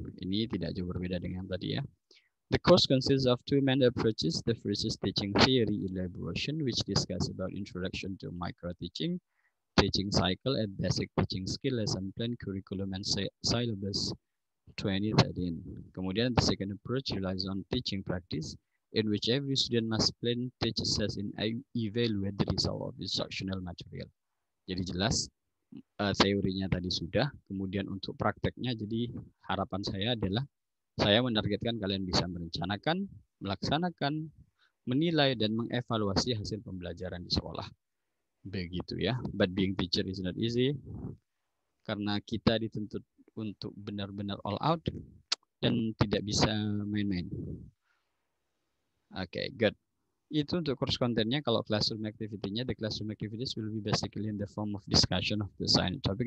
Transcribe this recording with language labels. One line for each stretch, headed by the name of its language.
Indonesian: Ini tidak jauh berbeda dengan tadi ya.
English: The course consists of two main approaches. The first is teaching theory elaboration, which discuss about introduction to micro-teaching, teaching cycle, and basic teaching skill, lesson plan, curriculum, and syllabus 2013. Kemudian the second approach relies on teaching practice, in which every student must plan, teach, assess, and evaluate the result of instructional material.
Indonesian: Jadi jelas teorinya tadi sudah, kemudian untuk prakteknya, jadi harapan saya adalah saya menargetkan kalian bisa merencanakan, melaksanakan, menilai, dan mengevaluasi hasil pembelajaran di sekolah. Begitu ya.
English: But being teacher is not easy,
Indonesian: karena kita dituntut untuk benar-benar all out dan tidak bisa main-main. Oke, good. Itu untuk course kontennya. Kalau
English: classroom activity-nya, the classroom activities will be basically in the form of discussion of the assigned topic.